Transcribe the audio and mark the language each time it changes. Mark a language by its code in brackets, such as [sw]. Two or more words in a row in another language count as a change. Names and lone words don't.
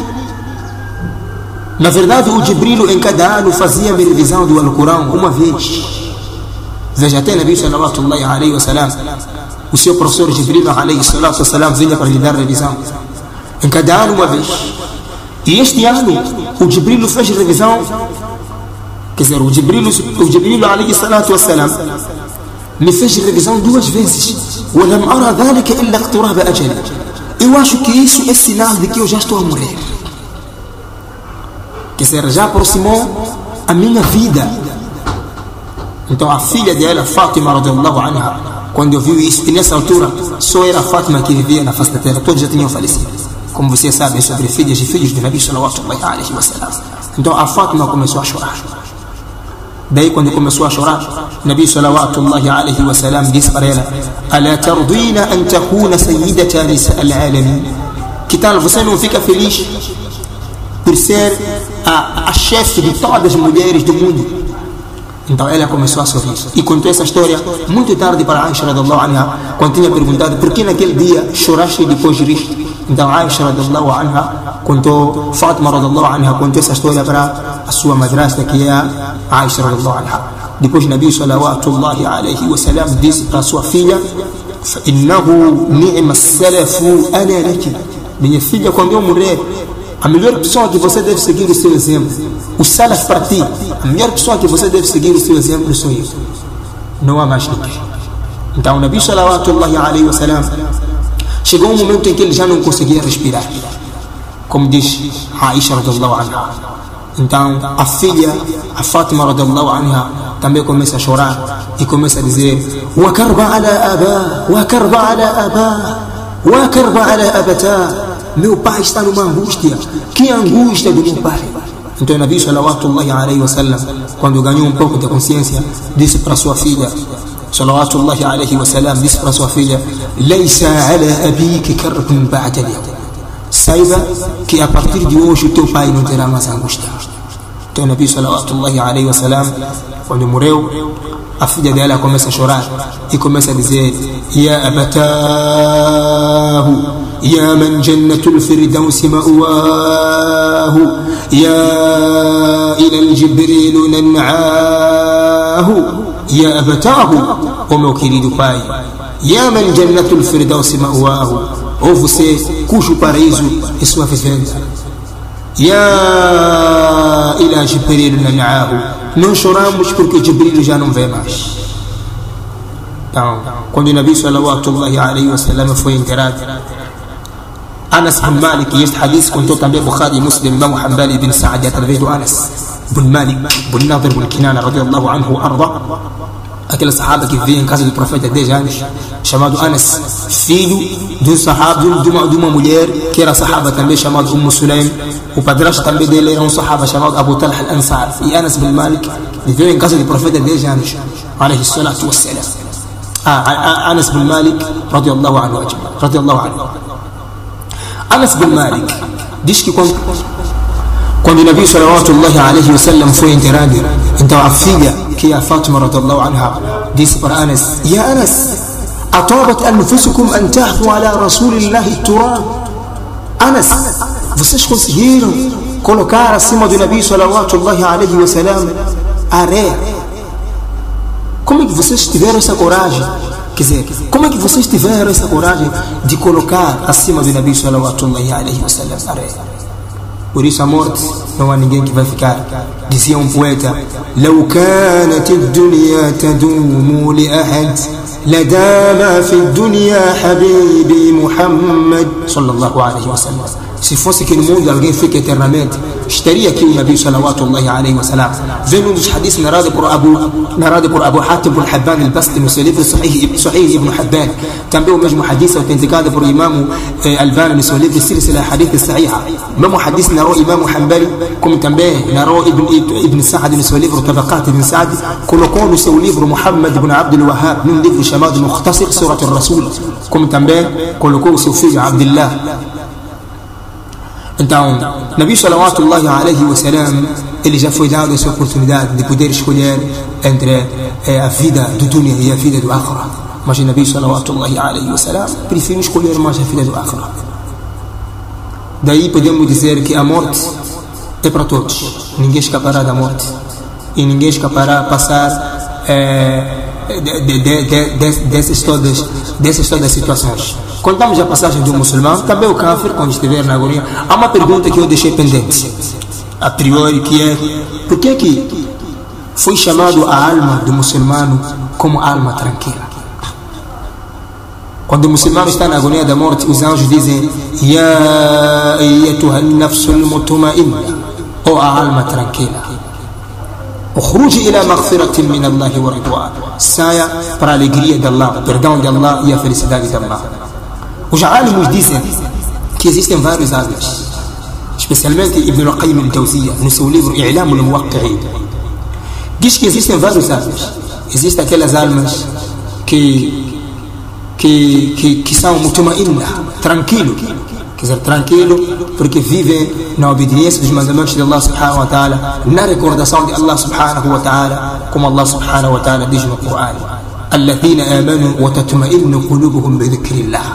[pt] Na verdade, o Jibril em cada ano fazia-me revisão do Alcorão uma vez. Veja, até Nabi [ar] صلى الله عليه وسلم, [pt] o seu professor Jibril [ar] عليه الصلاة والسلام [pt] vinha para lhe dar revisão em cada ano uma vez. E este ano o Jibril fez revisão, quer dizer, o Jibril [ar] عليه الصلاة والسلام [pt] me fez revisão 2 vezes. [ar] وَلَمْ أَرَى ذَلِكَ إِلَّا اقْتِرَابَ أَجَلِ. [pt] eu acho que isso é sinal de que eu já estou a morrer. Que será, já aproximou a minha vida. Então a filha dela, Fátima [ar] رضي الله عنها, [pt] quando ouviu isso, e nessa altura só era Fátima que vivia na face da terra, todos já tinham falecido. Como vocês sabem sobre filhas e filhos do Nabi [ar] صلى الله عليه وسلم. [pt] Então a Fátima começou a chorar. Daí quando começou a chorar, o Nabi [ar] صلى الله عليه وسلم [pt] disse para ela: [ar] "ألا ترضين أن تكوني سيدة نساء العالمين?" [pt] Que tal, você não fica feliz por ser a chefe de todas as mulheres do mundo? Então ela começou a sorrir e contou essa história muito tarde para Aisha [ar] رضي الله عنها, [pt] quando tinha perguntado por que naquele dia choraste e depois riste. Então Aisha [ar] رضي الله عنها [pt] contou, Fátima [ar] رضي الله عنها [pt] contou essa história para a sua madrasta, que é a Aisha [ar] رضي الله عنها. [pt] Depois o Nabi [ar] صلى الله عليه وسلم [pt] disse para a sua filha: [ar] "إنه نعم السلف أنا لك." [pt] Minha filha, quando eu morrer, a melhor pessoa que você deve seguir o seu exemplo, o salaf para ti, a melhor pessoa que você deve seguir o seu exemplo sou eu. Não há mais ninguém. Então o Nabi [ar] صلى الله عليه وسلم [pt] chegou um momento em que ele já não conseguia respirar, como diz Aisha [ar] رضي الله عنها. [pt] Então a filha, a Fátima [ar] رضي الله عنها, [pt] também começa a chorar e começa a dizer: [ar] "وا كربا على أبا، وا كربا على أبا، وا كربا على أبتا." [pt] Meu pai está numa angústia. Que angústia do meu pai. Então o Nabi [ar] صلى الله عليه وسلم, [pt] quando ganhou um pouco de consciência, disse para sua filha, [ar] صلى الله عليه وسلم, [pt] disse para sua filha: [ar] "ليس على أبيك كرب بعد اليوم." [pt] Saiba que a partir de hoje o teu pai não terá mais angústia. Então o Nabi [ar] صلى الله عليه وسلم, [pt] quando morreu, a filha dela começa a chorar e começa a dizer: [ar] "يا أبتاه, يا من جنة الفردوس مأواه، يا إلى الجبريل ننعاه." يا أبتاه ومو [pt] querido pai, [ar] يا من جنة الفردوس مأواه, [pt] ou você cujo paraíso é sua vivenda. [ar] يا إلى جبريل ننعاه, [pt] não choramos porque Jibril já não vê mais. Então, quando o Nabi [ar] صلى الله عليه وسلم [pt] foi enterrado, Anas bin Malik, e este hadith contou também Bukhari e Muslim, Imam Hanbali bin Sa'd, através do Anas bin Malik bin Nadir bin Kinana [ar] رضي الله عنه [pt] arda, aquele sahaba que vivia em casa do profeta há 10 anos, chamado Anas, filho de um sahaba, de uma mulher que era sahaba também, chamado Sulaim. O padrasto também dele era um sahaba chamado Abu Talha al-Ansar. E Anas bin Malik viveu em casa do profeta há 10 anos, [ar] عليه الصلاة والسلام. [pt] Anas bin Malik [ar] رضي الله عنه. [pt] Anas bin Malik diz que quando o Nabi [ar] صلى الله عليه وسلم [pt] foi enterrado, então a filha, que é a Fátima [ar] رضي الله عنها, [pt] disse para Anas: [ar] "يا أنس أطابت أنفسكم أن تحثوا على رسول الله التراب." [pt] Anas, vocês conseguiram colocar acima do Nabi [ar] صلى الله عليه وسلم [pt] areia? Como é que vocês tiveram essa coragem? Quer dizer, como é que vocês tiveram essa coragem de colocar acima do Nabi [ar] صلى الله عليه وسلم [pt] areia? Por isso a morte não há ninguém que vai ficar. Dizia um poeta: [ar] "لو كانت الدنيا تدوم لأحد لدام في الدنيا حبيبي محمد صلى الله عليه وسلم." [pt] Se fosse que no mundo alguém fica eternamente, estaria aqui o Nabi [ar] صلى الله عليه وسلم. [pt] Vendo um dos hadiths narrado por Abu Hatim bin Hibban al-Basti no seu livro Sahih Ibn Hibban. Também o mesmo hadith autenticado por Imam Albani no seu livro Silsila Hadith Sahiha. O mesmo hadith narrou Imam Hanbali, como também narrou Ibn Sa'd no seu livro Tabaqat Ibn Sa'd. Colocou no seu livro Muhammad ibn Abdul Wahhab, num livro chamado Mukhtasar Surat al-Rasul, como também colocou o seu filho Abdullah. Então, [ar] نبي صلى الله عليه وسلم, [pt] ele já foi dado essa oportunidade de poder escolher entre a vida do dunya e a vida do akhirah. Mas o Nabi [ar] صلى الله عليه وسلم [pt] preferiu escolher mais a vida do akhirah. Daí podemos dizer que a morte é para todos. Ninguém escapará da morte. E ninguém escapará a passar dessas todas situações. Contamos a passagem do muçulmano, também o kafir, quando estiver na agonia. Há uma pergunta que eu deixei pendente, a priori, que é: por que foi chamado a alma do muçulmano como alma tranquila? Quando o muçulmano está na agonia da morte, os anjos dizem: [ar] يا أيتها النفس المطمئنة, [pt] ou a alma tranquila, [ar] اخرجي إلى مغفرة من الله ورضوان, [pt] saia para a alegria de Allah, o perdão de Allah e a felicidade de Allah. Os alimos dizem que existem vários almas, especialmente Ibn al-Qayyim al-Jawziyya, no seu livro I'lam al-Muwaqqi'in, diz que existem vários almas. Existem aquelas almas que são mutma'inna, tranquilo, quer dizer, tranquilo porque vivem na obediência dos mandamentos de Allah [ar] سبحانه وتعالى, [pt] na recordação de Allah [ar] سبحانه وتعالى, [pt] como Allah [ar] سبحانه وتعالى [pt] diz no Coran: [ar] الذين آمنوا وتطمئن قلوبهم بذكر الله.